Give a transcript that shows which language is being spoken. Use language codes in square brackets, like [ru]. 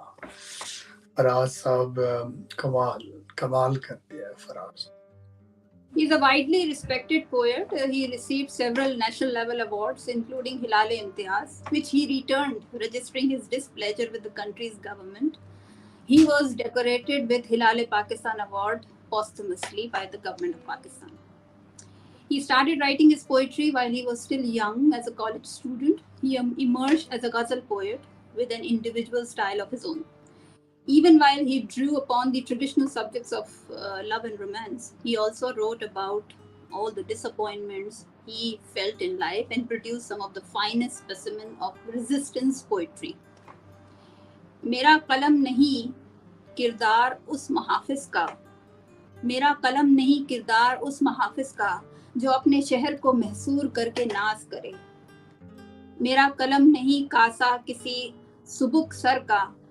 [hi] फराज साहब कमाल करते हैं Faraz. [en] He's a widely respected poet. He received several national level awards, including Hilal-e-Imtiaz, which he returned, registering his displeasure with the country's government. He was decorated with Hilal-e-Pakistan Award posthumously by the government of Pakistan. He started writing his poetry while he was still young as a college student. He emerged as a ghazal poet with an individual style of his own. Even while he drew upon the traditional subjects of love and romance, he also wrote about all the disappointments he felt in life and produced some of the finest specimen of resistance poetry. [hi] मेरा कलम नहीं किरदार उस मुहाफिज का, मेरा कलम नहीं किरदार उस मुहाफिज का जो अपने शहर को महसूर करके नाज करे, मेरा कलम नहीं कासा किसी सुबुक सर का